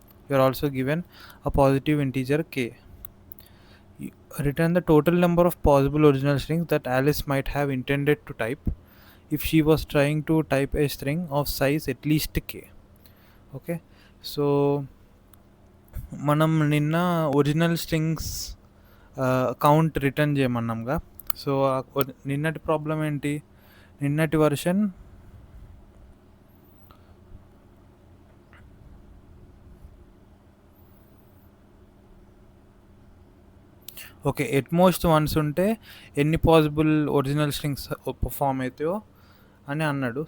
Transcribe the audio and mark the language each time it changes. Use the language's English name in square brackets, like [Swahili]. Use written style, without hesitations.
[English] You are also given a positive integer k. Return the total number of possible original strings that Alice might have intended to type if she was trying to type a string of size at least k. [Telugu] Okay, so మనం నిన్న original strings count return చేయమన్నాంగా. So నిన్నటి problem ఏంటి, నిన్నటి version okay, utmost once ఉంటే ఎన్ని possible original strings form అవుతాయో అని అన్నాడు.